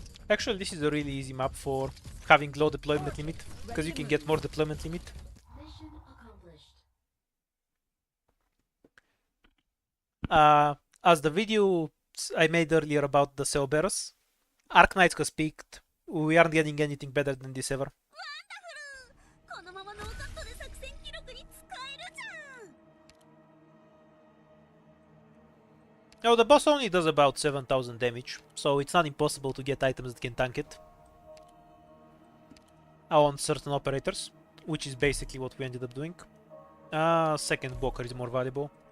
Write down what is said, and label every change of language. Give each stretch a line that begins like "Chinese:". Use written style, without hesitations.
English: Actually, this is a really easy map for having low deployment limit, because you can get more deployment limit. Mission accomplished. As the video I made earlier about the Cell Bearers, Arc Knights has peaked. We aren't getting anything better than this ever.
Japanese: このままノーカットで作戦記録に使えるじゃん。
English: Now, the boss only does about 7,000 damage, so it's not impossible to get items that can tank it. On certain operators, which is basically what we ended up doing. Second blocker is more valuable.